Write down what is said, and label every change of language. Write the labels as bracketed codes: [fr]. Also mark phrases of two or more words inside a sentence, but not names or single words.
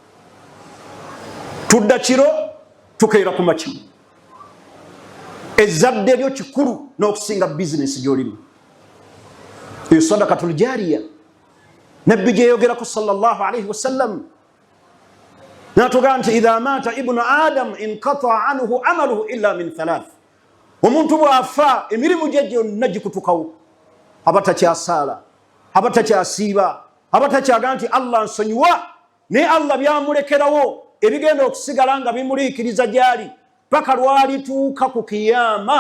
[lg] Tudda kiro tukeera ku makya. Ezzadde lyo kikulu n'okusinga bizinesi gy'olimu. Eyo [ar] صدقة جارية [lg] nabbi gye yogerako [ar] صلى الله عليه وسلم. [lg] N'atugamba nti [ar] إذا مات ابن آدم انقطع عنه عمله إلا من ثلاث. [lg] Omuntu bw'afa emirimu gye gyonna gikutukawo. Abatakyasaala, abatakyasiiba, abatakyagamba nti Allah nsonyiwa, naye Allah byamulekerawo ebigenda okusigala nga bimuliikiriza gy'ali paka lwalituuka ku kiyama.